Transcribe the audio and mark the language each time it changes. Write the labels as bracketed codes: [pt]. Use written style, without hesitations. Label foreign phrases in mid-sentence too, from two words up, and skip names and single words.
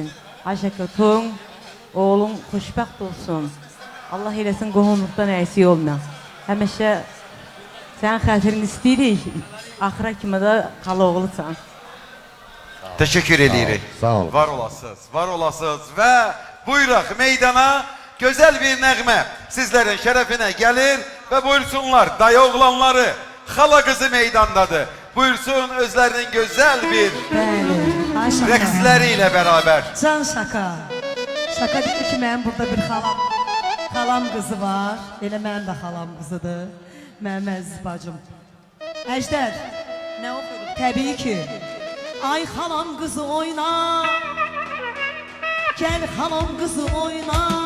[az] Ayşə Kötün, oğlum xoşbəxt olsun. Allah eləsin qohumluqdan əksik olma. Həmişə sənin xətrini istəyirik. Axıra kimi də qala oğlusan. [tr] Teşekkür edirik. [az] Sağ olun. [tr] Var olasınız, var olasınız ve buyuraq meydana güzel bir nəğmə sizlerin şerefine gelir ve buyursunlar dayı oğlanları, hala kızı meydandadır. Buyursun özlerinin güzel bir [az] Bəli, ay şaka. [tr] rəqsləriyle beraber. [az] Can şaka. Şaka dedi ki mənim burada bir xalam qızı var. Elə mənim də xalam qızıdır. Mənim əziz bacım. Əjdər, nə oxuyuruq? Təbii ki. Ay xalam qızı oyna. Gəl xalam qızı oyna.